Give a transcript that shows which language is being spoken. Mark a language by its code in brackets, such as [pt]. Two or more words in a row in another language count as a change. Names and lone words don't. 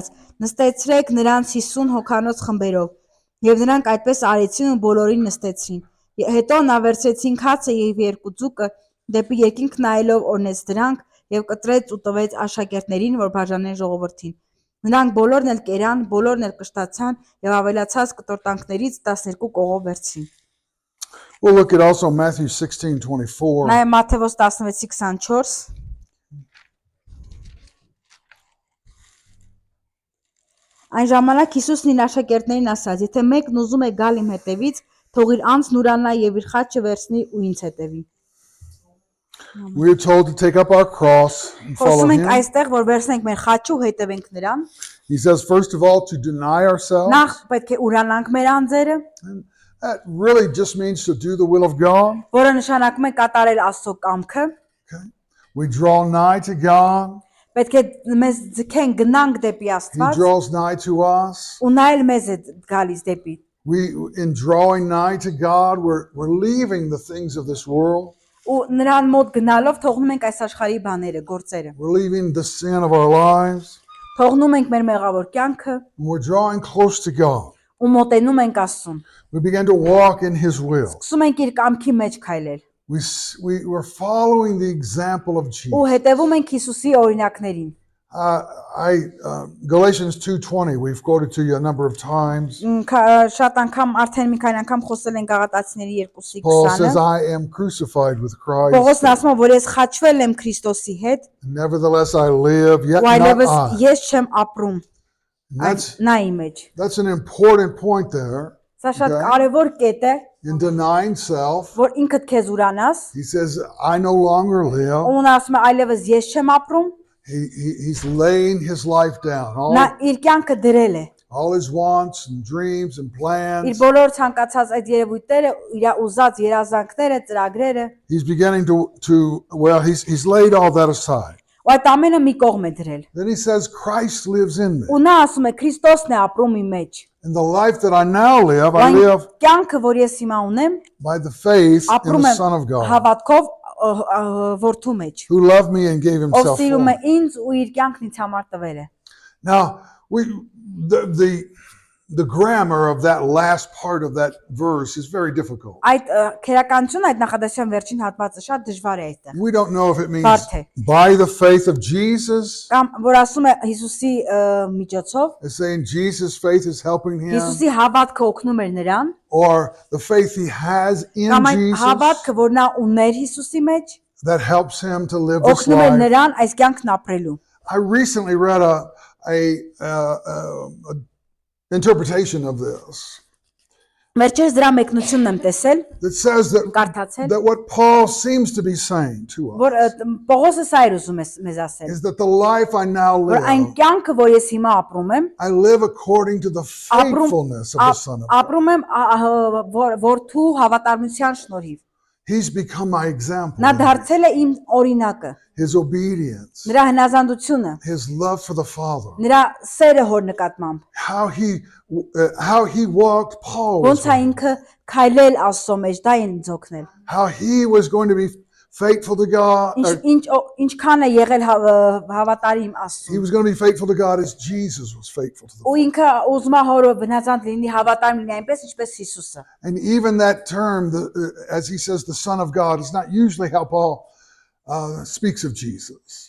[hy] նստեցրեք նրանց 50 հոգանոց խմբերով։ Եվ նրանք այդպես արեցին ու բոլորին նստեցրին։ Հետո նա վերցրեց 5 հացը եւ 2 ձուկը, դեպի երկինք նայելով օրնեց դրանք եւ կտրեց ու տվեց աշակերտներին, որ բաժանեն ժողովրդին։ Նրանք բոլորն էլ կերան, բոլորն էլ կշտացան եւ ավելացած կտորտանքներից 12 կողով վերցրին։ [en] We'll look at also Matthew 16:24. [hy] Նաեւ Մատթեոս 16:24 Այն ժամանակ Հիսուսն իր աշակերտներին ասաց. եթե մեկն ուզում է գալ իմ հետևից, թող իր անձն ուրանա եւ իր խաչը վերցնի ու ինձ հետևի։ [en] We are told to take up our cross and follow [hy] Խոսում ենք [en] him. [hy] այստեղ, որ վերցնենք մեր խաչը ու հետևենք նրան։ [en] He says, first of all, to deny ourselves. [hy] Նախ պետք է ուրանանք մեր անձերը, [en] That really just means to do the will of God. [hy] որը նշանակում է կատարել Աստծո կամքը։ [en] Okay. We draw nigh to God. [hy] Պետք է մեզ ձգեն գնանք դեպի [en] He [hy] Աստված [en] draws nigh to us. [hy] ու նա էլ մեզ է գալիս դեպի։ [en] In drawing nigh to God, we're leaving the things of this world. [hy] Ու նրան մոտ գնալով թողնում ենք այս աշխարհի բաները, գործերը։ [en] We're leaving the sin of our lives. [hy] Թողնում ենք մեր մեղավոր կյանքը [en] And we're drawing close to God. [hy] ու մոտենում ենք Աստծուն։ [en] We begin to walk in His will. [hy] Սկսում ենք իր կամքի մեջ քայլել [en] We're following the example of [hy] ու [en] Jesus. [hy] հետևում ենք Հիսուսի օրինակներին։ [en] Galatians 2:20, we've quoted to you a number of times. [hy] Շատ անգամ արդեն մի քանի անգամ խոսել ենք Գաղատացիների 2:20-ը։ [en] Paul says, I am crucified with Christ. [hy] Պողոսն ասում է, որ ես խաչվել եմ Քրիստոսի հետ, [en] Nevertheless, I live, yet [hy] ու [en] not [hy] այլևս [en] I. [hy] ես չեմ ապրում, [en] And [hy] նա իմ մեջ։ [en] that's an important point there. [hy] Սա շատ [en] Okay. [hy] կարևոր կետ է, [en] In denying self, [hy] որ ինքդ քեզ ուրանաս, [en] he says, I no longer live. [hy] ու նա ասում է այլևս ես չեմ ապրում, [en] He's laying his life down. [hy] նա իր կյանքը դրել է։ [en] All his wants and dreams and [hy] Իր [en] plans. [hy] բոլոր ցանկացած այդ երևույթները, իր ուզած երազանքները, ծրագրերը, [en] He's beginning he's laid all that aside. [hy] ու այդ ամենը մի կողմ է դրել։ [en] Then he says, Christ lives in me. [hy] Ու նա ասում է Քրիստոսն է ապրում իմ մեջ։ [en] And the life that I now live, I [hy] Այն [en] live [hy] կյանքը, որ ես հիմա ունեմ, [en] by the faith in [hy] ապրում [en] the [hy] եմ [en] Son of God, [hy] հավատքով որդու մեջ, [en] who loved me and gave [hy] ով [en] himself for [hy] սիրում է [en] me. [hy] ինձ ու իր կյանքն ինձ համար տվել է։ [en] Now, the grammar of that last part of that verse is very difficult. [hy] Այդ քերականությունը, այդ նախադասության վերջին հատվածը շատ դժվար է այստեղ։ [en] We don't know if it means [hy] Բարդ է։ [en] by the faith of Jesus. [hy] Կամ որ ասում է Հիսուսի միջոցով, [en] It's saying Jesus' faith is helping him, [hy] Հիսուսի հավատքը օգնում էր նրան, [en] or the faith he has in [hy] կամ այն [en] Jesus [hy] հավատքը, որ նա ուներ Հիսուսի մեջ, [en] that helps him to live this [hy] օգնում էր [en] life. [hy] նրան այս կյանքն ապրելու։ [en] I recently read a interpretation of this [hy] Վերջերս դրա մեկնությունն եմ տեսել, [en] that says [hy] կարդացել, [en] that what Paul seems to be saying to [hy] որ [en] us [hy] Պողոսը սա էր ուզում մեզ ասել, [en] is that the life I now [hy] որ այն [en] live, [hy] կյանքը, որ ես հիմա ապրում եմ, [en] I live according to the faithfulness of the Son of God. [hy] ապրում եմ որդու հավատարմության շնորհիվ։ [en] He's become my example. [hy] Նա դարձել է իմ օրինակը, [en] His obedience, [hy] նրա հնազանդությունը, [en] his love for the Father, [hy] նրա սերը հոր նկատմամբ, [en] how he walked Paul, [hy] ոնց է ինքը քայլել Աստծո մեջ, դա են ձոքնել։ [en] how he was going to be faithful to God. [hy] Ինչքան է եղել հավատարիմ [en] He [hy] Աստծուն։ [en] was going to be faithful to God as Jesus was faithful to the [hy] Ու [en] Father. [hy] ինքը ուզում է հորը հնազանդ լինի, հավատարիմ լինի այնպես ինչպես Հիսուսը։ [en] And even that term, as he says, the Son of God, is not usually how Paul speaks of Jesus.